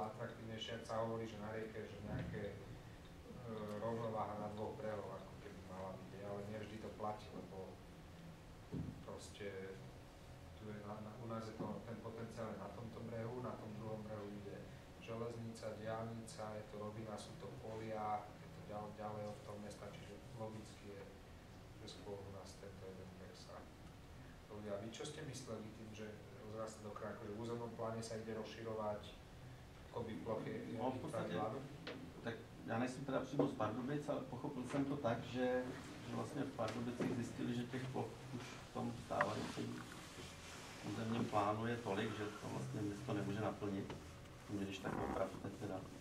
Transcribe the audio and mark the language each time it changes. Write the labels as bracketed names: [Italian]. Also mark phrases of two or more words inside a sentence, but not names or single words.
[Slovak] atraktívnejšie, ak sa hovorí, že na rieke, že nejaké rovnováha na dvoch brehoch, ako keby mala byť, ale nevždy to platí, lebo proste tu je u nás je to, ten potenciál je na tomto brehu, na tom druhom brehu ide železnica, diaľnica, je to rovina, sú to polia, je to ďalej od toho mesta, čiže logicky je, že skôr u nás tento jeden breh sa ľudia. A vy čo ste mysleli tým, že rozrastá do kraja, akože v územnom pláne sa ide rozširovať akoby plochy pravidlánu? [Czech] Tak já nejsem teda přímo z Pardubic, ale pochopil jsem to tak, že vlastně v Pardubicích zjistili, že těch ploch už v tom stávajícím územním plánu je tolik, že to vlastně město nemůže naplnit, když tak opravdu teda.